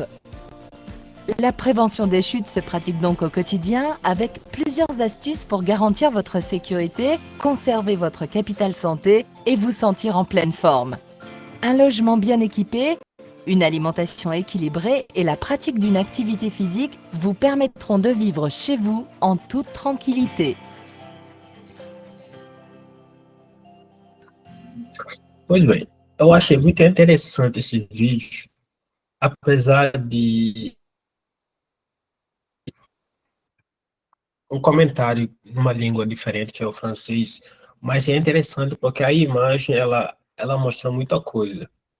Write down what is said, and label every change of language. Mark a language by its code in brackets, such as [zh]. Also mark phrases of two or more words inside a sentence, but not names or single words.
[fr] La prévention des chutes se pratique donc au quotidien avec plusieurs astuces pour garantir votre sécurité, conserver votre capital santé et vous sentir en pleine forme. Un logement bien équipé, une alimentation équilibrée et la pratique d'une activité physique vous permettront de vivre chez vous en toute tranquillité. [pt] Pois bem, eu achei muito interessante esse vídeo, apesar de um comentário numa língua diferente, que é o francês, mas é interessante porque a imagem, ela mostra muita coisa.